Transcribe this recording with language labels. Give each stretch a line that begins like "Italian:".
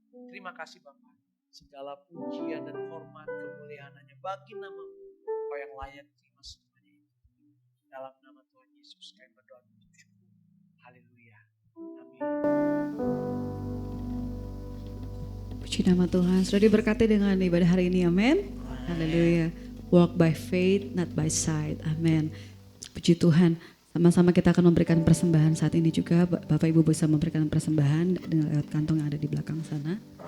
Indonesian: Terima kasih Bapa, segala pujian dan hormat kemuliaan hanya bagi nama-Mu, Kau yang layak terima semuanya itu. Dalam nama Tuhan Yesus kami berdoa dan bersyukur. Haleluya. Amin. Puji nama Tuhan. Sudah diberkati dengan ibadah hari ini, amin. Haleluya.
English: Walk by faith, not by sight.
Indonesian: Amin. Puji Tuhan. Sama-sama kita akan memberikan persembahan saat ini juga. Bapak Ibu bisa memberikan persembahan dengan lewat kantong yang ada di belakang sana.